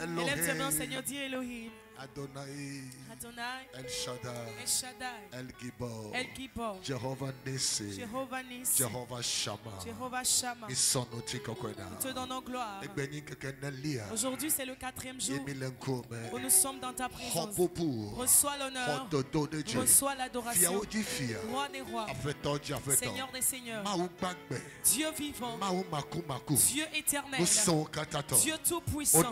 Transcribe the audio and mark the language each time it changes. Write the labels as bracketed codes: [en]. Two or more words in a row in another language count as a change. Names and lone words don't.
[fr] Lève tes mains, Seigneur, dis Elohim. Adonai, Adonai, El Shaddai, El Shaddai, El Gibor, El Gibor, Jehovah Nissi, Jehovah Nissi, Jehovah Shammah. Jehovah Shammah. Nous te donnons gloire. Aujourd'hui, c'est le 4e jour où nous sommes dans ta présence. Reçois l'honneur, reçois l'adoration. Roi des rois, Seigneur des seigneurs, Dieu vivant, Dieu éternel, Dieu tout-puissant.